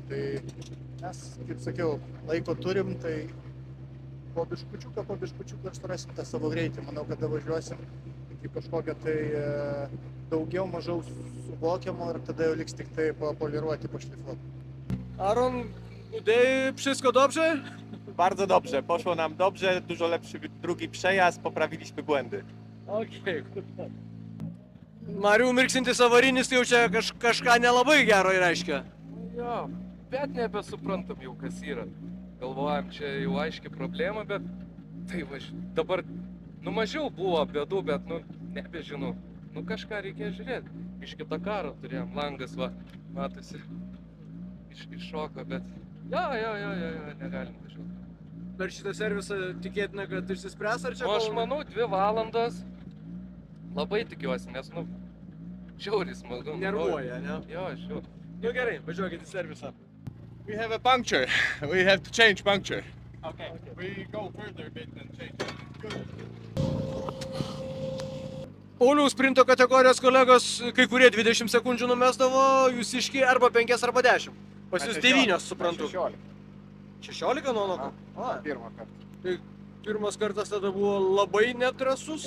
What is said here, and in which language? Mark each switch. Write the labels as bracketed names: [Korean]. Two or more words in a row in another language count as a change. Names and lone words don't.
[Lithuanian] Tai mes, kaip sakiau, laiko turim, tai po biškučiuką surasim tą savo greitį. Manau, kad važiuosim iki kažkokio tai daugiau, mažiau suvokiamo ir tada jau liks tik tai poliruoti, poszlifuoti. [Polish] Aron, wszystko dobrze? Bardzo dobrze, poszło nam dobrze, dużo lepszy drugi przejazd, poprawiliśmy błędy. Okej. [Lithuanian] Marių mirksintis avarinis, tai jau čia kažką nelabai gero reiškia. Jo, bet nebesuprantam jau kas yra. Galvojam, čia jau aiški problema, bet tai dabar, mažiau buvo bėdų, bet, nebežinau. Kažką reikėjo žiūrėti. Iš kito karo turėjom, langas, matosi, iššoko, bet jo, negalim važiuoti. Per šitą servisą tikėtina, kad išsispręs ar čia? Aš manau, 2 valandas. Labai tikiuosi, nes, žiauriai smagu. Nervuoja, ne? Jo, žiauriai. Gerai, važiuokit į servisą. [English] We have a puncture. We have to change puncture. Okay. We go further a bit and change. Good. [Lithuanian] Pauliaus sprinto kategorijos kolegos, kai kurie 20 sekundžių numesdavo, jūsiški arba 5 arba 10. Pas jūs 9, suprantu. 16 nuo? Pirmą kartą. Tai pirmas kartas tada buvo labai nedrasus.